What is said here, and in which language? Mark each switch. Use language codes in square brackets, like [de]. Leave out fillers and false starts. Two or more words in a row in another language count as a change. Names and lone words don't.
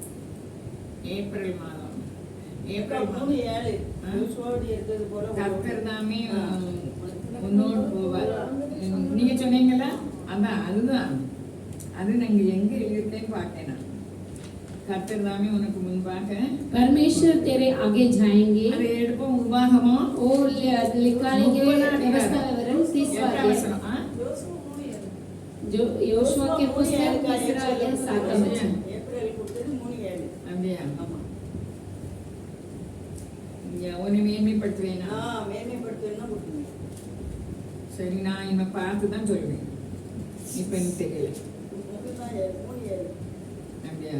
[ta] ஏப்ரல் மாதம் ஏப்ரல் 3:7 யோசுவாவுடைய இருந்தது போல கர்த்தர் தாமே உன்னோடு போவார். நீங்க சொன்னீங்களா, அதான் அதுதான் அது நாங்க எங்க எழுதிருக்கேன்னு பார்க்கணும். கர்த்தர் தாமே உனக்கு முன்பாக [hi] परमेश्वर तेरे आगे जाएंगे [ta] அது எடுப்போம். உபாகமோ [hi] वो निकालेंगे व्यवस्था विवरण 30 [ta] வசனம். [hi] जो योशुआ के पुस्तक 7 वचन [ta] ஏப்ரல் கொடுத்தது 3:7. அப்படியா? ஆமா. உன்னை மேன்மைப்படுத்துவேனா? மேன்மைப்படுத்துவேன்னா கொடுத்துருங்க. சரி, நான் இவன் பார்த்து தான் சொல்லுவேன். இப்ப எனக்கு தெரியல. 3:7. அப்படியா?